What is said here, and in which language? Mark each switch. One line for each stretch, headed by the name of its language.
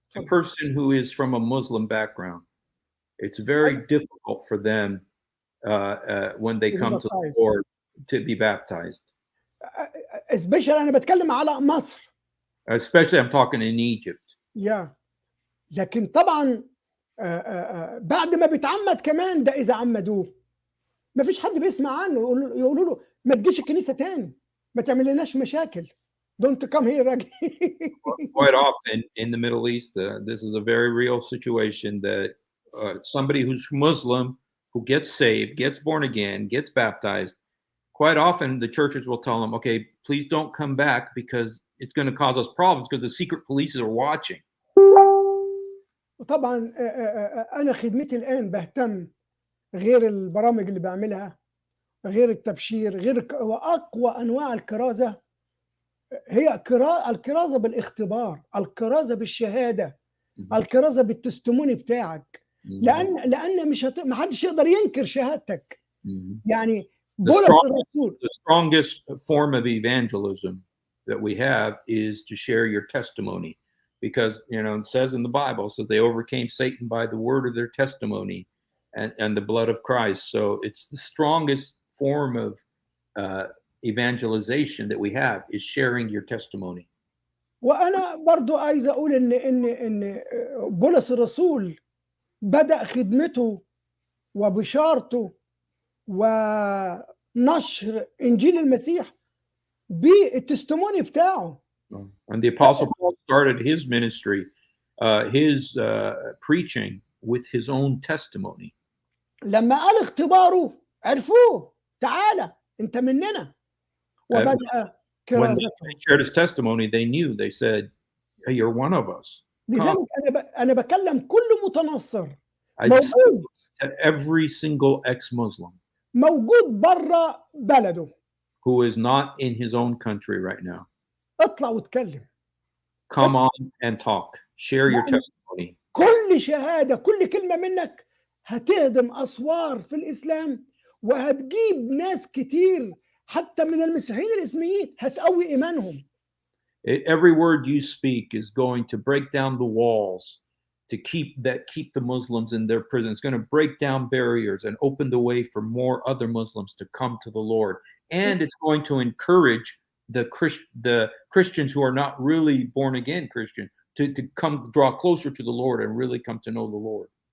English: A person who is from a Muslim background, it's very difficult for them when they come to the Lord to be baptized. Especially
Arabic: أنا بتكلم على مصر.
English: Especially I'm talking in Egypt. Yeah.
Arabic: لكن طبعا بعد ما بيتعمد كمان ده إذا عمدوه ما فيش حد بيسمع عنه، يقولوا له ما تجيش الكنيسة تاني، ما تعمل لناش مشاكل.
English: Don't come here again. Quite often in the Middle East, this is a very real situation that somebody who's Muslim who gets saved, gets born again, gets baptized, quite often the churches will tell them, okay, please don't come back because it's going to cause us problems because the secret police are watching.
Arabic: وطبعا أنا خدمتي الآن بهتم غير البرامج اللي بعملها، غير التبشير، غير وأقوى أنواع الكرازة هي الكرازة بالاختبار، الكرازة بالشهادة، الكرازة بالتستموني بتاعك، لأن ما حدش يقدر ينكر شهادتك. يعني
English: the strongest form of evangelism that we have is to share your testimony, because it says in the Bible, so they overcame Satan by the word of their testimony and the blood of Christ. So it's the strongest form of evangelization that we have is sharing your testimony.
Arabic: وأنا برضو عايز أقول إن بولس الرسول بدأ خدمته وبشارته ونشر إنجيل المسيح بالتستموني بتاعه.
English: And the Apostle Paul started his ministry, his preaching with his own testimony.
Arabic: لما قال اختباره عرفوه، تعالى أنت مننا. وبدأ
English: when they shared his testimony, they knew. They said, "Hey, you're one of us."
Arabic: لذلك أنا بكلم كل متنصر
English: I
Arabic: موجود
English: said every single ex-Muslim
Arabic: موجود برا بلده.
English: who is not in his own country right now.
Arabic: اطلع واتكلم.
English: Come on and talk. Share your testimony.
Arabic: كل شهادة، كل كلمة منك هتهدم أسوار في الإسلام وهتجيب ناس كتير حتى من المسيحيين الإسلاميين هتقوي إيمانهم.
English: Every word you speak is going to break down the walls to keep the Muslims in their prison. It's going to break down barriers and open the way for more other Muslims to come to the Lord. And it's going to encourage the Christians who are not really born again Christian to come draw closer to the Lord and really come to know the Lord.